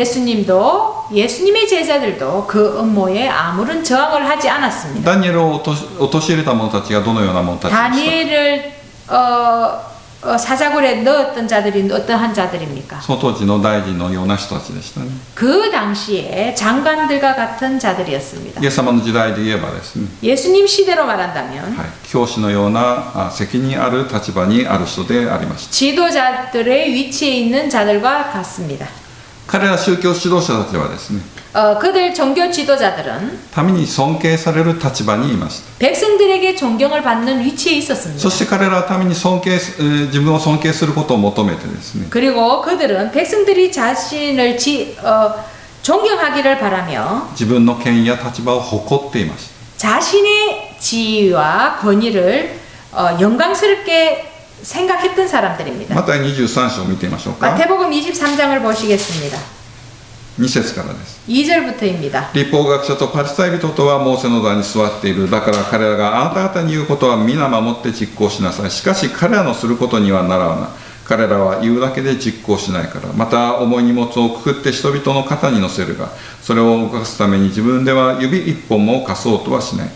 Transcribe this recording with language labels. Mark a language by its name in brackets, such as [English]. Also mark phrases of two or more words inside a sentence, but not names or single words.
[Korean] 예수님의 제자들도 그 음모에 아무런 저항을 하지 않았습니다. [Japanese] ダニエルを陥れた者たちがどのような者たちでしたか。 [Korean] 다니엘을 사자굴에 넣었던 자들이 어떠한 자들입니까? [Japanese] その当時の大臣のような人たちでしたね。 [Korean] 그 당시에 장관들과 같은 자들이었습니다. [Japanese] イエス様の時代で言えばですね、 [Korean] 예수님 시대로 말한다면 [Japanese] 教師のような責任ある立場にある人でありました。 [Korean] 지도자들의 위치에 있는 자들과 같습니다. [Japanese] 彼ら宗教指導者たちはですね、 [Korean] 그들 종교 지도자들은 [Japanese] 民に尊敬される立場にいました。 [Korean] 백성들에게 존경을 받는 위치에 있었습니다. [Japanese] そして彼らは民に自分を尊敬することを求めてですね、 [Korean] 그리고 그들은 백성들이 자신을 존경하기를 바라며 [Japanese] 自分の権威や立場を誇っていました。 [Korean] 자신의 지위와 권위를 영광스럽게 생각했던 사람들입니다. [Japanese] マタイ23章を見てみましょうか。 [Korean] 마태복음 23장을 보시겠습니다. [Japanese] 2 節からです。 [Korean] 2절부터입니다. [Japanese] 立法学者とパリサイ人とはモーセの座に座っている。だから彼らがあなた方に言うことは皆守って実行しなさい。しかし彼らのすることにはならな。彼らは言うだけで実行しないから。また重い荷物をくくって人々の肩に乗せるが、それを動かすために自分では指一本も貸そうとはしない。